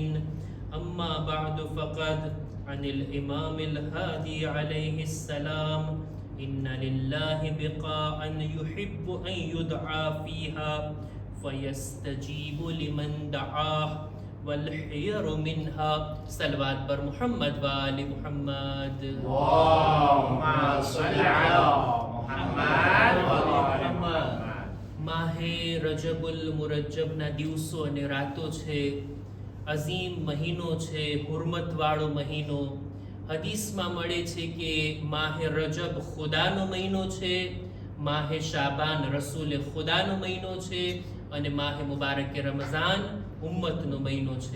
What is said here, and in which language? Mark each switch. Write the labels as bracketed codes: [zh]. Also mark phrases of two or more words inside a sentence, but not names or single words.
[ar] أما بعد فقد عن الإمام الهادي عليه السلام: إن لله بقاعا يحب أن يدعى فيها فيستجيب لمن دعاه والحير منها. [fa] صلوات بر محمد وآل محمد. [ar] اللهم صل على محمد وآل محمد. [gu] માહે રજબુલ મુરજબના દિવસો અને રાતો છે. અઝીમ મહિનો છે, હુરમતવાળો મહિનો. હદીસમાં મળે છે કે માહે રજબ ખુદાનો મહિનો છે, માહે શાબાન રસૂલ ખુદાનો મહિનો છે અને માહે મુબારક રમઝાન ઉમ્મતનો મહિનો છે.